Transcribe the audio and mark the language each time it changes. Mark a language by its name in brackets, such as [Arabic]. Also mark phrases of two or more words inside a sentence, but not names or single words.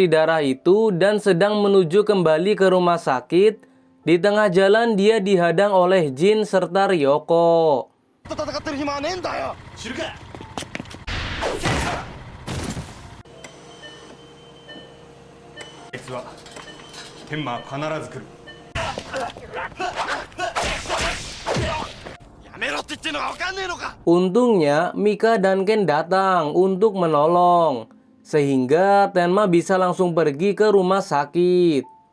[Indonesian] darah itu dan sedang menuju kembali ke rumah sakit, di tengah jalan dia dihadang oleh Jin serta Ryoko. [Japanese] 戦ってる暇はねえんだよ。知るか。決は天馬は必ず来る。やめろって言ってんのが分かんねえのか。 [Indonesian] Untungnya Mika dan Ken datang untuk menolong, sehingga Tenma bisa langsung pergi ke rumah sakit.